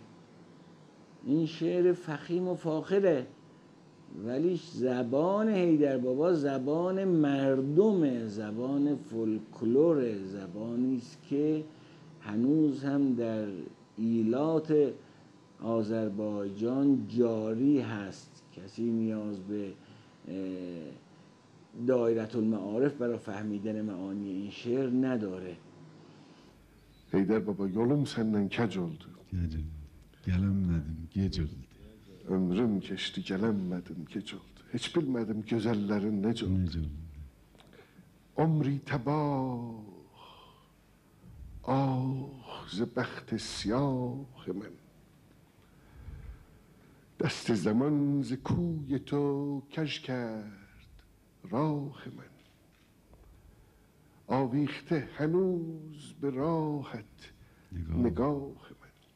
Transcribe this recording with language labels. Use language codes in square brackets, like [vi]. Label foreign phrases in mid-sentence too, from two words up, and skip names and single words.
[fa] این شعر فخیم و فاخره ولی زبان حیدر بابا زبان مردمه، زبان فولکلوره، زبانی است که هنوز هم در ایلات آذربایجان جاری هست. کسی نیاز به دایره المعارف برای فهمیدن معانی این شعر نداره. [az] Heydər baba, yolum səndən kəc oldu. Gələnmədim, gec oldu. Ömrüm keçdi, gələnmədim, gec oldu. Heç bilmədim gözəllərin necə oldu. [fa] عمری تباه, ah, ز بخت سیاه من. دست زمان ز کوی تو کژ کرد راه من. آویخته هنوز به راحت نگاه من.